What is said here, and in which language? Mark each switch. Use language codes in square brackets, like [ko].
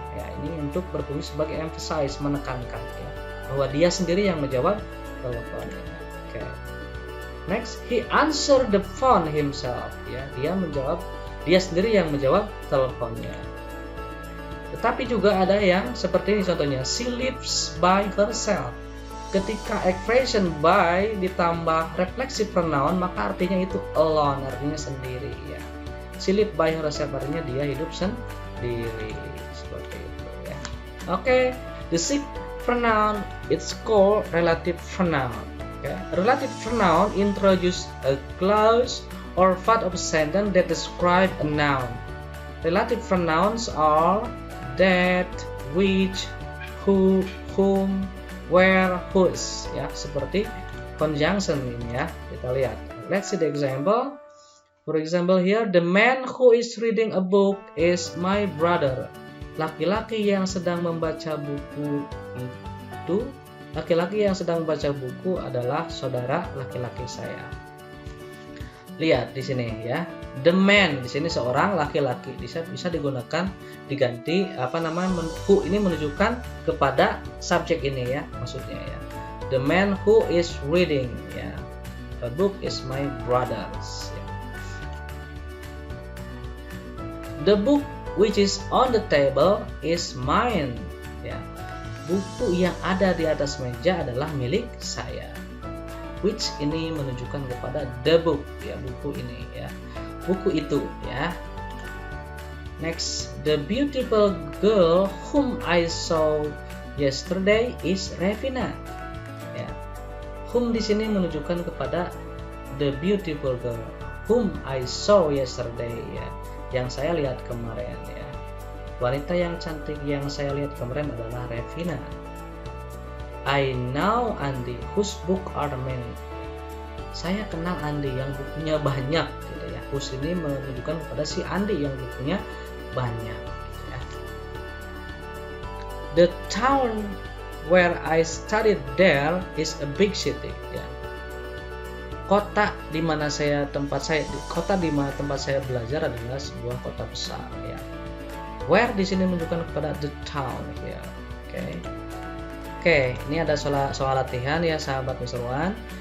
[id] Ya, ini untuk berfungsi sebagai emphasize, menekankan, ya, bahwa dia sendiri yang menjawab teleponnya. Oke. [en] Next, he answered the phone himself. [id] Ya, dia sendiri yang menjawab teleponnya. Tetapi juga ada yang seperti ini contohnya, [en] she lives by herself. [id] Ketika expression by ditambah reflexive pronoun, maka artinya itu alone, artinya sendiri, ya. [en] She lives by herself [id] artinya dia hidup sendiri, seperti itu, ya. [en] Oke, the sixth pronoun it's called relative pronoun. Okay. Relative pronoun introduce a clause or part of a sentence that describe a noun. Relative pronouns are that, which, who, whom, where, whose, ya, [id] seperti conjunction ini, ya. Kita lihat. [en] Let's see the example. For example here, the man who is reading a book is my brother. [id] Laki-laki yang sedang membaca buku adalah saudara laki-laki saya. Lihat di sini, ya. [en] The man [id] di sini seorang laki-laki, bisa digunakan diganti who ini menunjukkan kepada subjek ini, ya, maksudnya, ya. [en] The man who is reading, ya. The book is my brother's. Ya. The book which is on the table is mine. Ya. [id] Buku yang ada di atas meja adalah milik saya. Which ini menunjukkan kepada the book, ya, buku ini, ya. Buku itu, ya. [en] Next, the beautiful girl whom I saw yesterday is Revina. Ya. Whom [id] di sini menunjukkan kepada [en] the beautiful girl whom I saw yesterday, ya. [id] Yang saya lihat kemarin, ya. Wanita yang cantik yang saya lihat kemarin adalah Revina. [en] I know Andy whose book are many. [id] Saya kenal Andy yang bukunya banyak, gitu, ya. Whose ini menunjukkan kepada si Andy yang bukunya banyak, gitu, ya. [en] The town where I studied there is a big city, ya. [id] Kota di mana tempat saya belajar adalah sebuah kota besar, ya. Where di sini menunjukkan kepada the town, ya. Oke, ini ada soal latihan, ya, sahabat Mr. Wan.